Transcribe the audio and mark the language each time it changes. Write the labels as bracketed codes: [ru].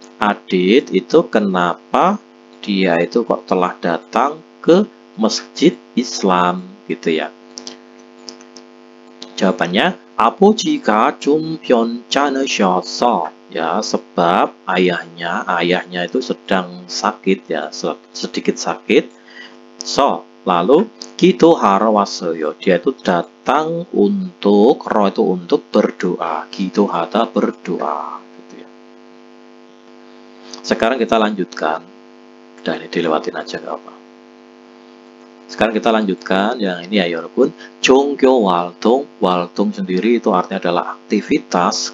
[id] Adit itu kenapa dia itu kok telah datang ke masjid Islam, gitu ya. Jawabannya, [ko] 아버지가 좀 편찮으셔서, [id] ya, sebab ayahnya itu sedang sakit ya, sedikit sakit. [ko] Lalu 기도하러 왔어요. [id] Dia itu datang untuk, ro itu untuk berdoa, 기도하다 berdoa, gitu ya. Sekarang kita lanjutkan. Udah, ini dilewatin aja nggak apa. Sekarang kita lanjutkan yang ini ya Yorobun. [ko] 종교 활동, [id] 활동 sendiri itu artinya adalah aktivitas.